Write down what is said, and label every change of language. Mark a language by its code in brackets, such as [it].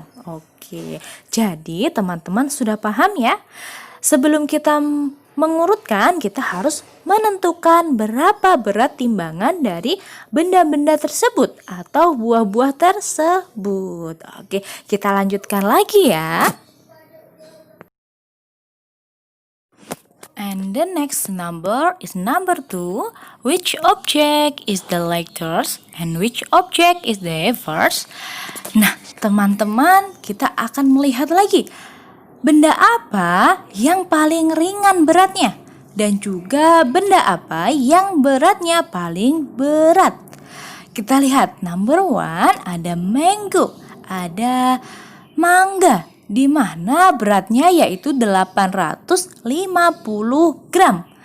[id] Oke, jadi teman-teman sudah paham ya? Sebelum kita mengurutkan, kita harus menentukan berapa berat timbangan dari benda-benda tersebut atau buah-buah tersebut. Oke, kita lanjutkan lagi ya. [en] And the next number is number 2. Which object is the lightest and which object is the heaviest? [id] Nah, teman-teman, kita akan melihat lagi. Benda apa yang paling ringan beratnya? Dan juga benda apa yang beratnya paling berat? Kita lihat [en] number one [id] ada mango, ada mangga, di mana beratnya yaitu 850 gram.